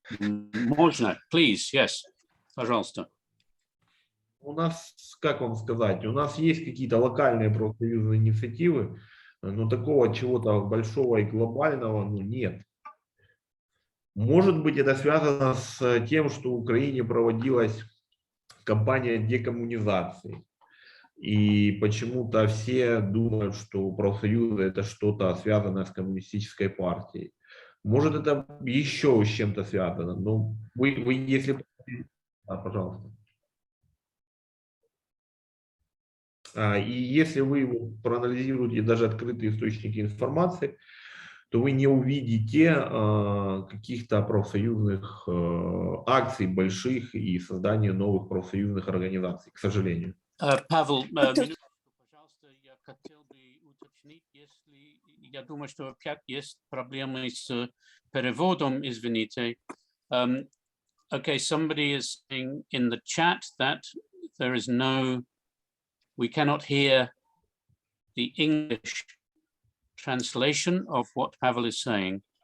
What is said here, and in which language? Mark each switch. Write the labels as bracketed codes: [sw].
[ru] Можно, [en] please, yes. [ru] Пожалуйста. У нас, как вам сказать, у нас есть какие-то локальные профсоюзные инициативы, но такого чего-то большого и глобального, нет. Может быть, это связано с тем, что в Украине проводилась кампания декоммунизации. И почему-то все думают, что профсоюзы это что-то связанное с коммунистической партией. Может, это еще с чем-то связано. Но вы если... пожалуйста. И если вы проанализируете даже открытые источники информации, то вы не увидите каких-то профсоюзных акций больших и создания новых профсоюзных организаций, к сожалению. Pavel, пожалуйста, я хотел бы уточнить, если я думаю, что опять есть проблемы с переводом, извините. [en] Okay, somebody is saying in the chat that there is we cannot hear the English translation of what Pavel is saying.